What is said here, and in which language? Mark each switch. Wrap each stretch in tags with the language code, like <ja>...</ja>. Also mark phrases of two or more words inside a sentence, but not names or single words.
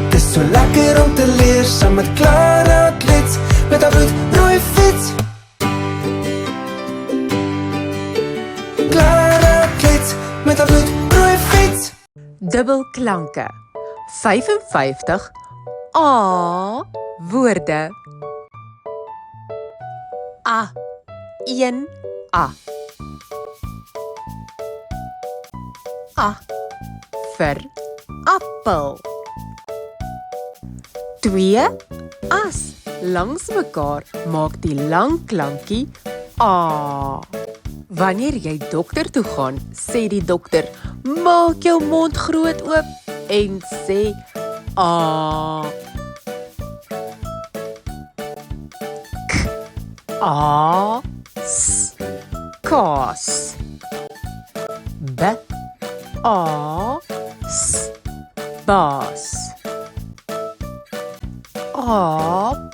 <af>So lekker om te leer, saam met Clara Klets, met haar bloedrooi fiets. Clara Klets, met haar bloedrooi fiets. Dubbelklanke. 55 A woorde. A. 1 A. A vir appel. 2 as langs mekaar maak die lang klankie A. Wanneer jy dokter toe gaan, sê die dokter, maak jou mond groot oop en sê A. K. A. S. Kaas. B. A. S. Baas. Aap.</af>